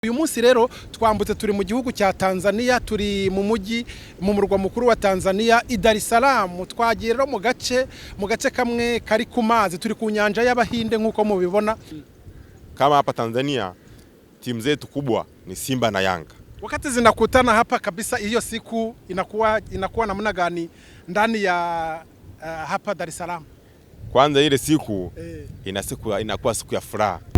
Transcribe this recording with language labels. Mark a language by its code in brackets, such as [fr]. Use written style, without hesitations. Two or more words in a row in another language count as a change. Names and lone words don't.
[rw] Uyu munsi rero twambutse turi mu gihugu cya Tanzania, turi mu mujyi mu murwa mukuru wa Tanzania Dar es Salaam. Twagiye rero mu gace kamwe kari ku mazi, turi ku nyanja y'Abahinde nkuko mubibona. [sw] Kama hapa Tanzania timu zetu kubwa ni Simba na Yanga. Wakati zinakutana hapa kabisa, hiyo siku inakuwa namna gani ndani ya hapa Dar es Salaam? Kwanza ile siku inakuwa siku ya furaha.